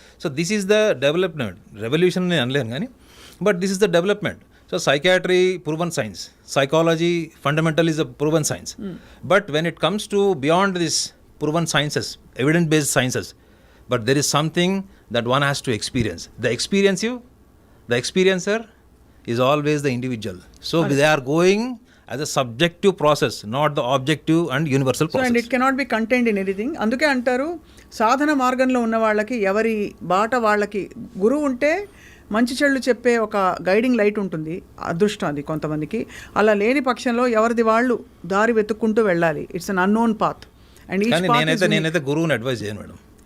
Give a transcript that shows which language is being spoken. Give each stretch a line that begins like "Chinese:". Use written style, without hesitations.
English: So this is the development. Revolution
Telugu: నేను అనలేను కానీ,
English: But this is the development. So psychiatry proven science, psychology fundamental is a proven science. But when it comes to beyond this proven sciences, evidence based sciences, but there is something that one has to experience. The experiencer is always the individual. So they are going as a subjective process, not the objective and universal process. So and it cannot be contained in anything.
Telugu: అందుకే అంటారు సాధన మార్గంలో ఉన్న వాళ్ళకి, ఎవరి బాట వాళ్ళకి గురువు ఉంటే మంచి చెళ్ళు చెప్పే ఒక గైడింగ్ లైట్ ఉంటుంది. అదృష్టం అది కొంతమందికి. అలా లేని పక్షంలో ఎవరిది వాళ్ళు దారి వెతుక్కుంటూ వెళ్ళాలి.
English: It's an unknown path. And
Telugu: నేనైతే గురువుని అడ్వైజ్ చేయను మేడం.